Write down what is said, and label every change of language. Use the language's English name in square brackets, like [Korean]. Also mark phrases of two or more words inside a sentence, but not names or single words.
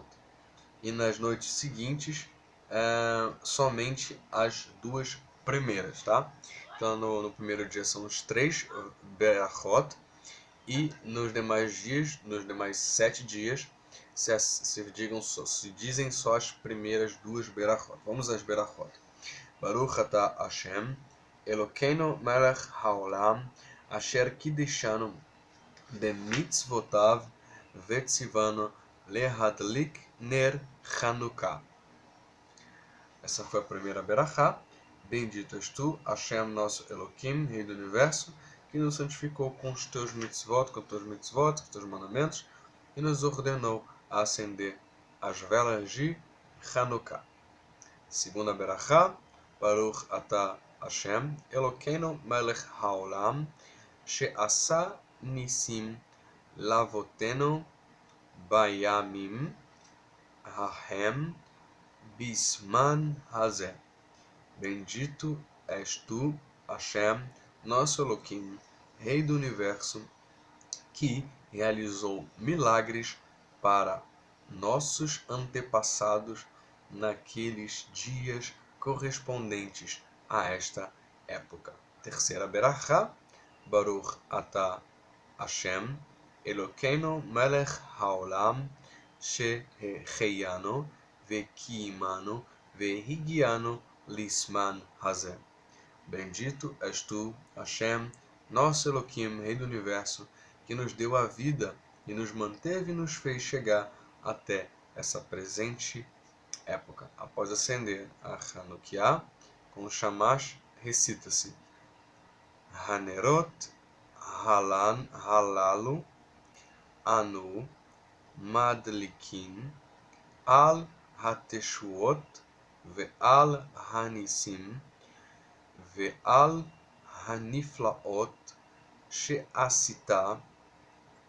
[Portuguese] E nas noites seguintes, somente as duas primeiras, tá? Então no primeiro dia são os três berachot, e nos demais dias, nos demais 7 dias, se dizem só as primeiras duas berachot. Vamos às berachot. [Hebrew] ברוך אתה השם, אלוקינו מלך העולם, אשר קדשנו במצותיו וצונו להדליק נר חנוכה. [Portuguese] Essa foi a primeira berachá. Bendito és tu, Hashem, nosso Elohim, Rei do Universo, que nos santificou com os teus mitzvot, com os teus mandamentos, e nos ordenou a acender as velas de Hanukkah. Segunda berachá, [Hebrew] ברוך אתה השם, אלוקינו מלך העולם, שעשה נסים לאבותינו בימים ההם בזמן הזה. [Portuguese] Bendito és tu, Hashem, nosso Elohim, Rei do Universo, que realizou milagres para nossos antepassados naqueles dias correspondentes a esta época. Terceira berachá, [Hebrew] ברוך אתה השם, אלוקינו מלך העולם, שהחיינו וקיימנו והגיענו לזמן הזה. [Portuguese] Bendito és tu, Hashem, nosso Elohim, Rei do Universo, que nos deu a vida e nos manteve e nos fez chegar até essa presente época. Após acender a Hanukkah, com o shamash, recita-se [Hebrew] הנרות הללו אנו מדליקין על התשועות ועל הנסים ועל הנפלאות שעשית